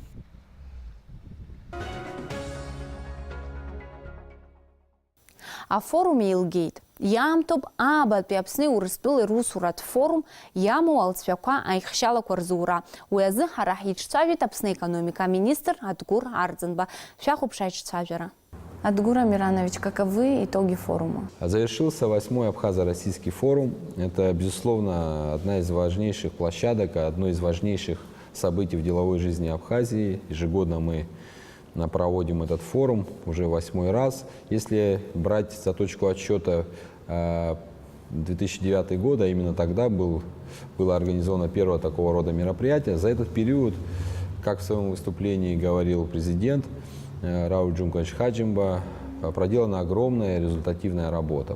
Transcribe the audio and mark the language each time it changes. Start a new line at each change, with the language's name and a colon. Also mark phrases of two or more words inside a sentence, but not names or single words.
Abkhazian: Афорум еилгеит. Иаамҭоуп аабатәи Аԥсни Урыстәылеи русуратә форум иамоу алҵшәақәа аихшьалақәа рзура. Уи азы ҳара ҳиҿцәажәеит Аԥсны экономика министр Адгәыр Арӡынба. Шәахәаԥш аиҿцәажәара. Адгур Амиранович,
Russian: каковы итоги форума? Завершился 8-й Абхазо-Российский форум. Это, безусловно, одна из важнейших площадок, одно из важнейших событий в деловой жизни Абхазии. Ежегодно мы проводим этот форум уже 8-й раз. Если брать за точку отсчета 2009 год, а именно тогда было организовано первое такого рода мероприятие, за этот период, как в своем выступлении говорил президент Рауль Джумкович Хаджимба, проделана огромная результативная работа.